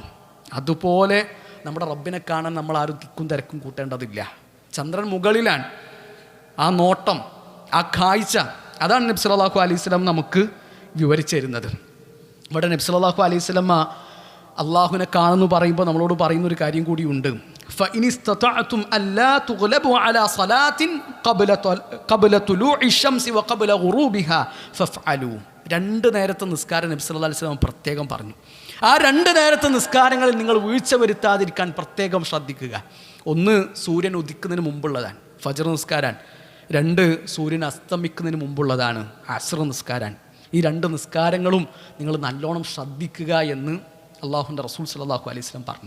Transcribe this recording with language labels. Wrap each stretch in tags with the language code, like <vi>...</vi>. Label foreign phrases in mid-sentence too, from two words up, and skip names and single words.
<ml>അതുപോലെ നമ്മുടെ റബ്ബിനെ കാണാൻ നമ്മൾ ആരും തിക്കും തിരക്കും കൂട്ടേണ്ടതില്ല. ചന്ദ്രൻ മുകളിലാണ്, ആ നോട്ടം, ആ കാഴ്ച അതാണ് നബി</ml> <ar>صلى الله عليه وسلم</ar> <ml>നമുക്ക് വിവരിച്ചു തരുന്നത്. ഇവിടെ നബി</ml> <ar>صلى الله عليه وسلم</ar> <ml>അള്ളാഹുവിനെ കാണുന്നു പറയുമ്പോൾ നമ്മളോട് പറയുന്നൊരു കാര്യം കൂടിയുണ്ട്.</ml> <ar>فإن استطعتم ألا تغلبوا على صلاة قبل طلوع الشمس وقبل غروبها فافعلوا.</ar> <ml>2 നേരത്തെ നിസ്കാരം നബി</ml> <ar>صلى الله عليه وسلم</ar> <ml>പ്രത്യേകം പറഞ്ഞു. ആ 2 നേരത്തെ നിസ്കാരങ്ങളിൽ നിങ്ങൾ വീഴ്ച വരുത്താതിരിക്കാൻ പ്രത്യേകം ശ്രദ്ധിക്കുക. 1 സൂര്യൻ ഉദിക്കുന്നതിന് മുമ്പുള്ളതാണ് ഫജ്ർ നിസ്കാരം, 2 സൂര്യൻ അസ്തമിക്കുന്നതിന് മുമ്പുള്ളതാണ് അസ്ർ നിസ്കാരം. ഈ 2 നിസ്കാരങ്ങളും നിങ്ങൾ നല്ലോണം ശ്രദ്ധിക്കുക എന്ന് അള്ളാഹുവിൻ്റെ റസൂൽ</ml> <ar>صلى الله عليه وسلم</ar> <ml>പറഞ്ഞു.</ml>